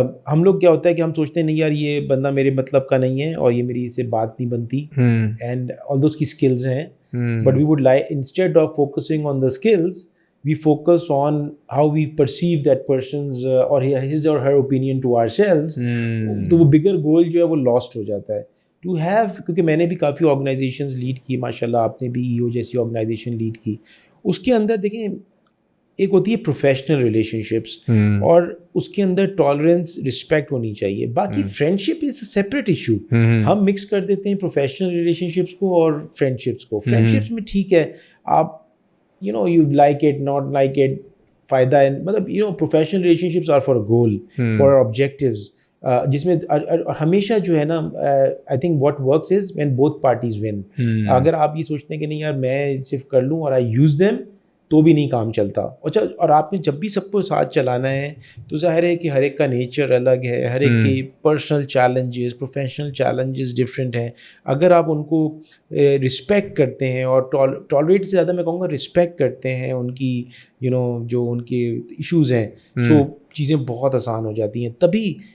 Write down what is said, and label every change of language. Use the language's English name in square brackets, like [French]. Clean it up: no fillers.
[Urdu] ہم لوگ کیا ہوتا ہے کہ ہم سوچتے ہیں نہیں یار یہ بندہ میرے مطلب کا نہیں ہے اور یہ میری سے بات نہیں بنتی, اینڈ آلدو اس کی اسکلز ہیں, [English] but we would like instead of focusing on the skills we focus on how we perceive that person's or his or her opinion to ourselves, [Urdu] تو وہ bigger goal جو ہے وہ lost ہو جاتا ہے. To have, کیونکہ میں نے بھی کافی آرگنائزیشنز لیڈ کی, ماشاء اللہ آپ نے بھی ای او جیسی آرگنائزیشن لیڈ کی. اس کے اندر دیکھیں ایک ہوتی ہے پروفیشنل ریلیشن شپس, اور اس کے اندر ٹالرنس رسپیکٹ ہونی چاہیے. [English] باقی friendship is a separate issue. [Urdu] ہم مکس کر دیتے ہیں پروفیشنل ریلیشن شپس کو اور فرینڈ شپس کو. فرینڈ شپس میں ٹھیک ہے, آپ [English] you know you like it not like it, [Urdu] فائدہ ہے, مطلب [English] you know professional relationships are for a goal, for objectives, [Urdu] جس میں ہمیشہ جو ہے نا [English] I think what works is when both parties win. [Urdu] اگر آپ یہ سوچتے ہیں کہ نہیں یار میں صرف کر لوں اور [English] I use them [Urdu] تو بھی نہیں کام چلتا. اچھا, اور آپ نے جب بھی سب کو ساتھ چلانا ہے تو ظاہر ہے کہ ہر ایک کا نیچر الگ ہے, ہر ایک کی personal challenges, professional challenges different ہیں. اگر آپ ان کو رسپیکٹ کرتے ہیں اور ٹالریٹ سے زیادہ میں کہوں گا رسپیکٹ کرتے ہیں ان کی جو ان کے ایشوز ہیں, سو چیزیں بہت آسان ہو جاتی ہیں. تبھی